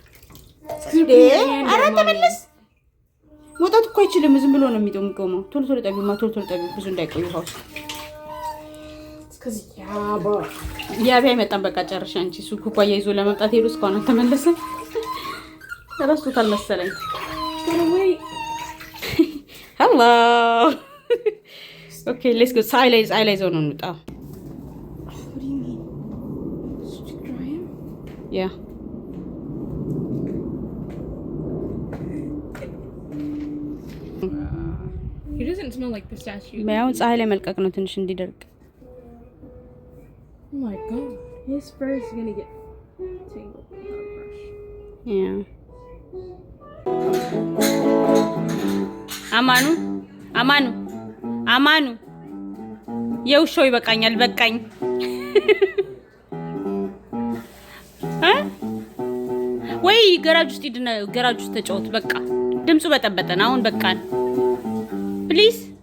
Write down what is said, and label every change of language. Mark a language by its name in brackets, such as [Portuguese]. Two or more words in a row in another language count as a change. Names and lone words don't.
[Amharic] ኧረ ተመለስ። መውጣት እኮ አይችልም፣ ዝም ብሎ ነው የሚቆመው። ቶሎ ጠቢው ብዙ እንዳይቆይ ውሃ ውስጥ። ያቢ አይመጣም። በቃ ጨርሻ አንቺ እሱ ኩባያ ይዞ ለመምጣት ሄዱ እስካሁን አልተመለሰም። ረስቶታል መሰለኝ። [English] hello okay let's go። [Amharic] ፀሐይ ላይ ይዘው ነው እንውጣ። ያ [English] He doesn't smell like the statue. [Amharic] ያው ፀሐይ ላይ መልቀቅ ነው ትንሽ እንዲደርቅ። [English] Oh my god. His fur is gonna get tangled with our brush. Yeah. [Amharic] አማኑ የውሻው ይበቃኛል። በቃኝ። ወይ ገራጅ ውስጥ ሂድና ገራጅ ውስጥ ተጫወት። በቃ ድምፁ በጠበጠን። አሁን በቃን ፕሊዝ።